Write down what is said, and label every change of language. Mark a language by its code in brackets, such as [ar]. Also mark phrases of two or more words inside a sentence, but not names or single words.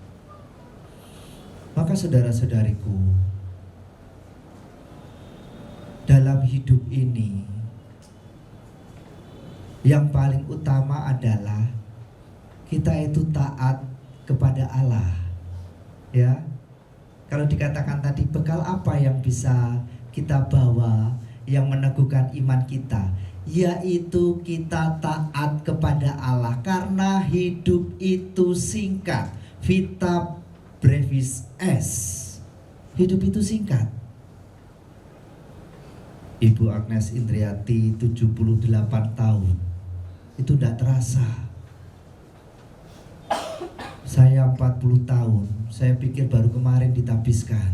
[id] Maka saudara-saudariku, dalam hidup ini yang paling utama adalah kita itu taat kepada Allah. Ya, kalau dikatakan tadi, bekal apa yang bisa kita bawa yang meneguhkan iman kita, yaitu kita taat kepada Allah. Karena hidup itu singkat, [la] vita brevis est. [id] Hidup itu singkat. Ibu Agnes Indriati 78 tahun. Itu tidak terasa. Saya 40 tahun. Saya pikir baru kemarin ditabiskan.